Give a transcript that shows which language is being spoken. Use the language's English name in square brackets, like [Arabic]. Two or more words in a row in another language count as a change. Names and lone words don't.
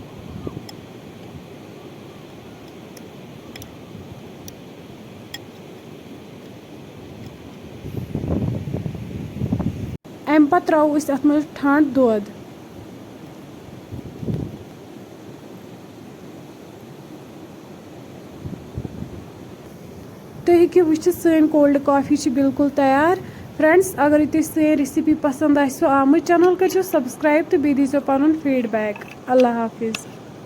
[Kashmiri] अम पत त्रो अत मज ठंड दूध तुम हेकु वुचित सन [English] cold coffee [Kashmiri] बिल्कुल तैयार। फ्रेंड्स अगर तुम सन रेसिपी पसंद आमु चैनल कर सब्सक्राइब तो बी दीजो पन फीडबैक। [Urdu] اللہ حافظ.